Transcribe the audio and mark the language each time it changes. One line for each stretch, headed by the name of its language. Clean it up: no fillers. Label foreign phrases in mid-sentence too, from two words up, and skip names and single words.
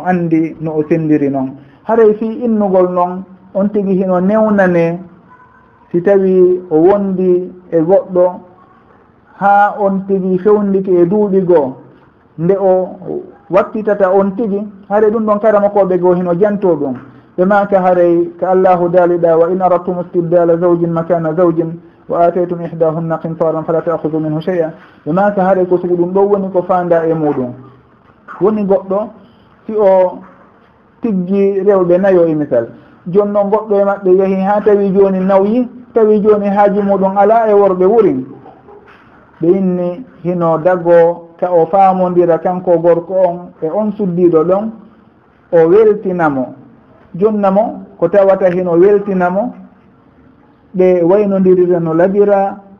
Fula: anndi no o sendiri noon haray fi innugol noon on tigi hino newnane si tawi o wondi e goɗɗo ha on tigi fewndiki e duuɓi goo nde o wattitata on tigi haray ɗum ɗon karamakoɓe goo hino janto ɗum ɓe maka haray ka allahu daaliɗa
Arabic: وإن أردتم استبدال زوج مكان زوج وآتيتم إحداهن قنطارا فلا تأخذوا منه شيئا
Fula: ɓe maka haray ko sugu ɗum ɗo woni ko fanda e muɗum woni goɗɗo si o tiggi rewɓe nayo e misal joni noon goɗɗo e maɓɓe yeehi ha tawi joni nawyi tawi joni haaji muɗum ala e worɓe wurin ɓe inni hino dago ka o faamodira kanko gorko on e on suddiɗo ɗon o weltinamo jonnamo ko tawata hino weltinamo ɓe waynodirira no labira